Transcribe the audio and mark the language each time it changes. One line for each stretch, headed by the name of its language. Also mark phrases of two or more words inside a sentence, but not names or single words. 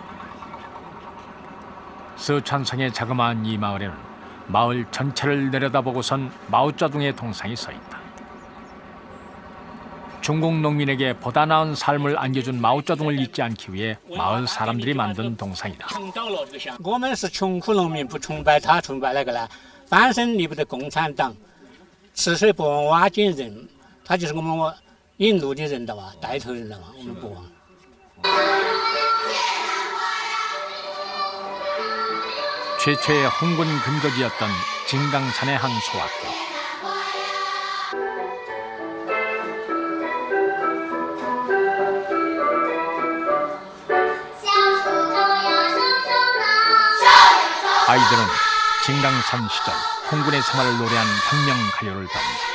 Korean: 서천성의 자그마한 이 마을에는 마을 전체를 내려다보고선 마오쩌둥의 동상이 서 있다. 중국 농민에게 보다 나은 삶을 안겨준 마오쩌둥을 잊지 않기 위해 마을 사람들이 만든 동상이다.
Chinese: 我们是穷苦农民，不崇拜他，崇拜那个呢？翻身离不得共产党。吃水不忘挖井人，他就是我们引路的人的嘛，带头人的嘛，我们不忘。
Korean: 최초의 홍군 근거지였던 진강산의 한 소학교. 아이들은 진강산 시절 홍군의 생활을 노래한 혁명 가요를 배운다.